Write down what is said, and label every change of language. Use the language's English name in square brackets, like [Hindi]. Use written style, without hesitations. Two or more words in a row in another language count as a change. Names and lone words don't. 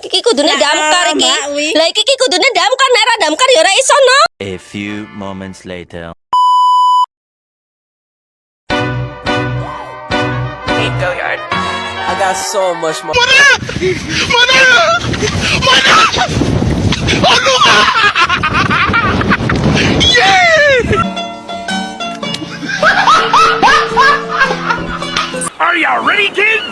[Javanese] kudune damkar iki. Lah iki kudune damkar, nek ora damkar ya ora iso no. [English] A few moments later. Go yard. I got so much more. Are you ready, kids?